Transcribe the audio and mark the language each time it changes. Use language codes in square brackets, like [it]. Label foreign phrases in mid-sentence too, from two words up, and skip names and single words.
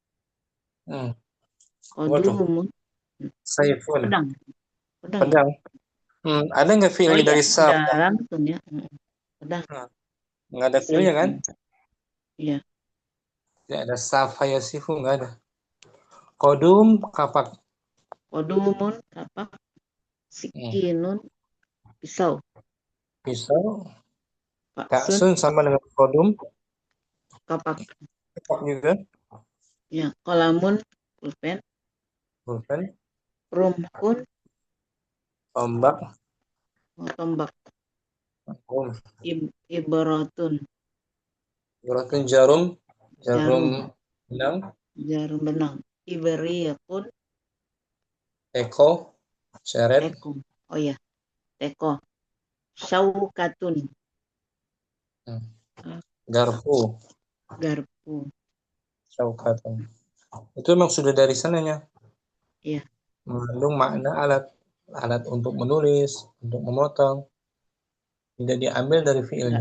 [id] Qadumun. Saifun. Pedang. Ada nggak fiil dari saf? Langsung ya. Pedang. Nggak ada fiilnya kan? Iya. Tidak ada [ar] سافَ يَسيفُ, [id] nggak ada. Qadum kapak. Qadumun kapak. Sikinun pisau. Paksun, Ka'sun sama dengan kodum. kapak. Kapak juga. Ya, kolamun, pulpen. Pulpen. Rumkun, Tombak. tombak. Kum. Ibaratun, Ibaratun jarum. jarum. Benang. Jarum benang. Ibariyakun, Teko. Seret. teko. Oh ya, teko. Syawkatun, Garpu. garpu. Syaukatan. Itu memang sudah dari sananya. Iya. Mengandung makna alat. Alat untuk menulis, untuk memotong. Tidak diambil dari fiilnya.